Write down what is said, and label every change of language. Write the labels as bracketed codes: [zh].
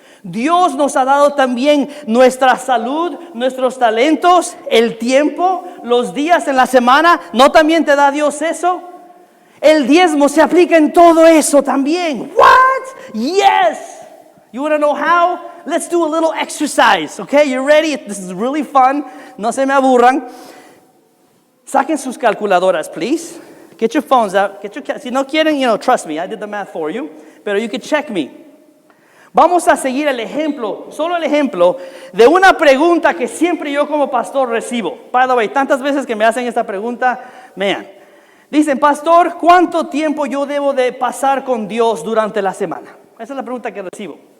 [es] Dios nos ha dado también nuestra salud, nuestros talentos, el tiempo, los días en la semana. ¿No también te da Dios eso? El diezmo se aplica en todo eso también. [en] What? Yes. You want to know how? Let's do a little exercise, okay? You ready? This is really fun. [es] No se me aburran. Saquen sus calculadoras, [en] please. Get your phones out. [es] Si no quieren, [en] trust me, I did the math for you. [es] Pero [en] you can check me. [es] Vamos a seguir el ejemplo, solo el ejemplo de una pregunta que siempre yo como pastor recibo. [en] By the way, [es] tantas veces que me hacen esta pregunta, dicen, pastor, ¿cuánto tiempo yo debo de pasar con Dios durante la semana? Esa es la pregunta que recibo.